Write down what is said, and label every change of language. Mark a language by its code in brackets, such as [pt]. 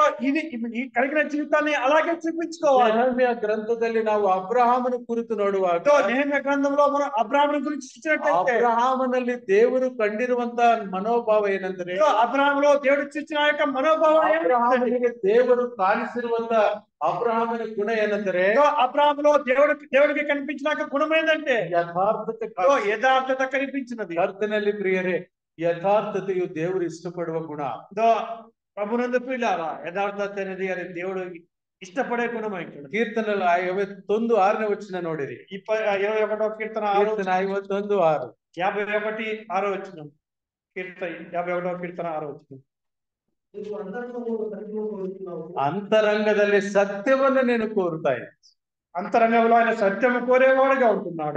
[te] ఇది ఈ కలిగిన జీవితాన్ని అలాగే చూపించుకోవాలి. [kn] ನೆಹಮ್ಯ ಗ್ರಂಥದಲ್ಲಿ ನಾವು ಅಬ್ರಹಾಮನ ಕುರಿತು ನೋಡುವಾಗ [te] నెహెమ్యా గ్రంథంలో మనం అబ్రాహాముని గురించి చూసినట్లయితే, [kn] ಅಬ್ರಹಾಮನಲ್ಲಿ ದೇವರು ಕಂಡಿರುವಂತ ಮನೋಭಾವ ಏನಂದ್ರೆ, [te] అబ్రాహాములో దేవుడు చూసిన యొక్క మనోభావం ఏమిటంటే, [kn] ಅಬ್ರಹಾಮನಿಗೆ ದೇವರು ಕಾಣಿಸಿರುವಂತ ಅಬ್ರಹಾಮನ ಗುಣ ಏನಂದ್ರೆ, [te] అబ్రాహాములో దేవుడికి కనిపించిన గుణం ఏంటంటే [kn] ಯಥಾರ್ಥತೆ. [te] యథార్థత కనిపించినది. [kn] ಕರ್ತನಲ್ಲಿ ಪ್ರಿಯರೇ, ಯಥಾರ್ಥತೆಯು ದೇವರು ಇಷ್ಟಪಡುವ ಗುಣ. [te] ప్రభునందు ప్రియులారా, యథార్థత అనేది అది దేవుడు ఇష్టపడే గుణం అంటాడు. [kn] ಕೀರ್ತನలు 51:6 ನೋಡಿರಿ. [te] 21వ కీర్తన 51:6. 51:6 వచనం. కీర్తన 51వ కీర్తన 6వ వచనం. [kn] ನೀವು ಅಂತರಂಗವನ್ನು ಸರಿಪಡಿಸಿಕೊಳ್ಳುತ್ತಿರುವಾಗ ಅಂತರಂಗದಲ್ಲಿ ಸತ್ಯವನ್ನ ನೀನು ಕೋರುತ್ತಾ ಇದ್ದೆ. [te] అంతరంగంలో ఆయన సత్యం కోరేవాడుగా ఉంటున్నాడు.